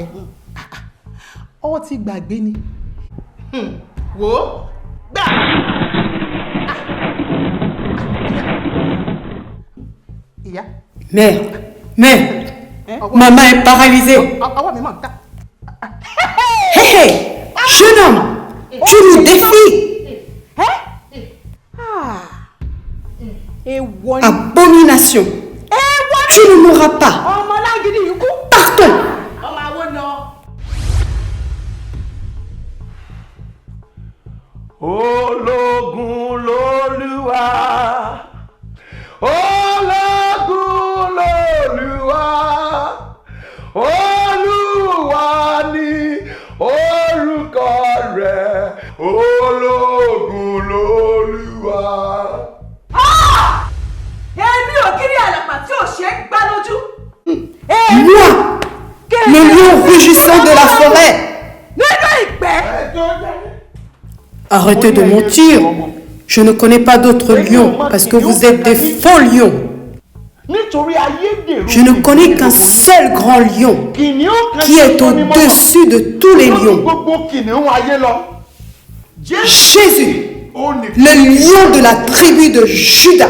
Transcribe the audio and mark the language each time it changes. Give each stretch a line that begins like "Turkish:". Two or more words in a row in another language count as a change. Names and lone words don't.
French: Mère, ma main est paralysée. Hé, jeune homme, tu nous défies. Abomination. Tu ne mourras pas. Partons.
Yoruba: Ológun l'Olúwa. Ológun l'Olúwa. Olúwa ni orúkọ rẹ̀. Ológun l'Olúwa. Èmi ò kiri àlàpà tí ò ṣe é gbá lójú.
French: Moi, le lion rugissant de la forêt.
Yoruba: Nínú ìgbẹ́.
French: Arrêtez de mentir. Je ne connais pas d'autres lions parce que vous êtes des faux lions. Je ne connais qu'un seul grand lion qui est au-dessus de tous les lions. Jésus, le lion de la tribu de Juda.